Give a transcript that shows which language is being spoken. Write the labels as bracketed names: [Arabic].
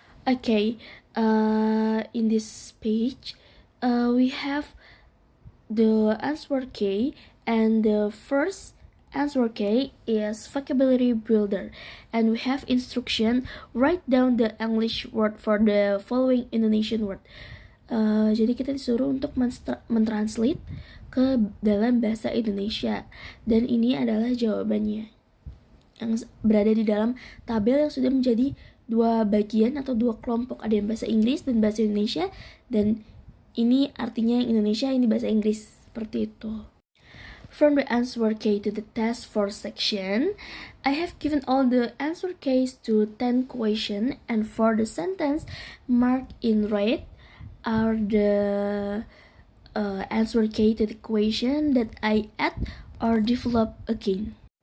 [English] Okay, in this page, we have the answer key, and the first answer key is vocabulary builder, and we have instruction write down the English word for the following Indonesian word. [Indonesian] Jadi kita disuruh untuk mentranslate ke dalam bahasa Indonesia, dan ini adalah jawabannya yang berada di dalam tabel yang sudah menjadi dua bagian atau dua kelompok, ada yang bahasa Inggris dan bahasa Indonesia, dan ini artinya yang Indonesia, ini bahasa Inggris, seperti itu. [English] From the answer key to the task for section, I have given all the answer keys to 10 question, and for the sentence marked in red are the answer key to the question that I add or develop again.